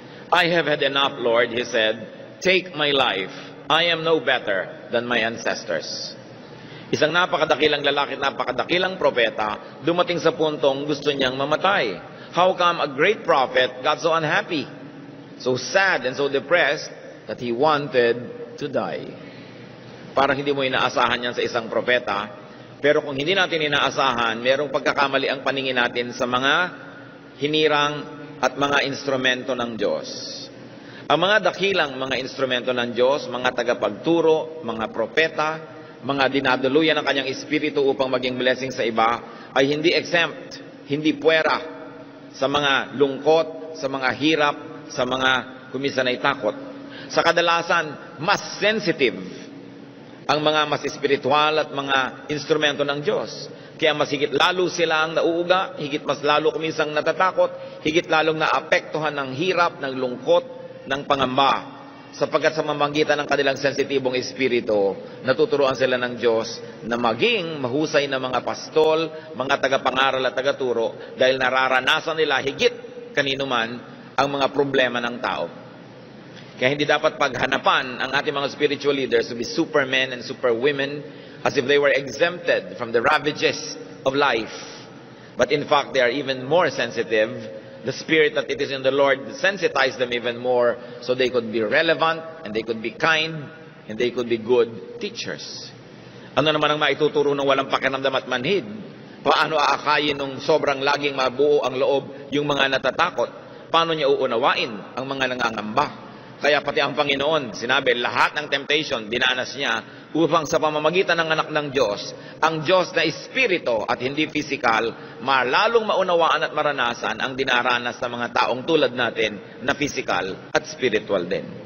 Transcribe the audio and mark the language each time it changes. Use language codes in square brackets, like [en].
[en] I have had enough, Lord, he said. Take my life. I am no better than my ancestors. [tl] Isang napakadakilang lalaki at napakadakilang propeta, dumating sa puntong gusto niyang mamatay. [en] How come a great prophet got so unhappy, so sad and so depressed that he wanted to die? [tl] Parang hindi mo inaasahan yan sa isang propeta, pero kung hindi natin inaasahan, merong pagkakamali ang paningin natin sa mga hinirang at mga instrumento ng Diyos. Ang mga dakilang mga instrumento ng Diyos, mga tagapagturo, mga propeta, mga dinaduluyan ng kanyang espiritu upang maging blessing sa iba, ay hindi exempt, hindi puwera sa mga lungkot, sa mga hirap, sa mga kuminsan ay takot. Sa kadalasan, mas sensitive ang mga mas espiritual at mga instrumento ng Diyos. Kaya mas higit lalo silang nauuga, higit mas lalo kuminsang natatakot, higit lalong naapektuhan ng hirap, ng lungkot, ng pangamba. Sapagkat sa mamagitan ng kanilang sensitibong espiritu, natuturuan sila ng Diyos na maging mahusay na mga pastol, mga tagapangaral at tagaturo, dahil nararanasan nila higit kanino man ang mga problema ng tao. Kaya hindi dapat paghanapan ang ating mga [en] spiritual leaders to be supermen and superwomen as if they were exempted from the ravages of life. But in fact, they are even more sensitive. The Spirit that it is in the Lord sensitized them even more so they could be relevant and they could be kind and they could be good teachers. [tl] Ano naman ang maituturo ng walang pakiramdam at manhid? Paano aakayin nung sobrang laging mabuo ang loob yung mga natatakot? Paano niya uunawain ang mga nangangamba? Kaya pati ang Panginoon, sinabi, lahat ng temptation, dinanas niya upang sa pamamagitan ng anak ng Diyos, ang Diyos na espiritu at hindi physical, malalong maunawaan at maranasan ang dinaranas ng mga taong tulad natin na physical at spiritual din.